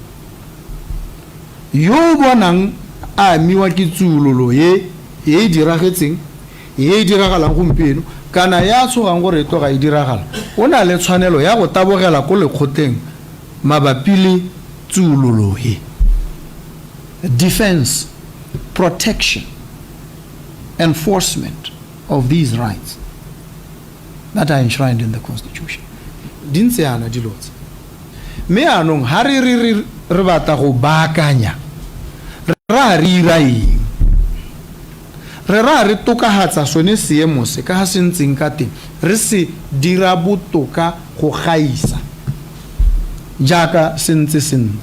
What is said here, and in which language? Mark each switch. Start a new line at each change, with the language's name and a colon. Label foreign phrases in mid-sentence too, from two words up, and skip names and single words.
Tswana: yo bonang a miwa ke tsulolo e diragetseng e diragalang gompieno kana ya tshogang gore e tloga e diragala o na le tshwanelo ya go tabogela ko lekgotleng mabapi le tsulolo e.
English: Defense, protection, enforcement of these rights that are enshrined in the constitution.
Tswana: Dintse ana dilotse me anong ha re batla go baakanya ra eng re tokahatsa sone seemo se ka ha se ntseng ka teng re se dira botoka go gaisa jaaka sentse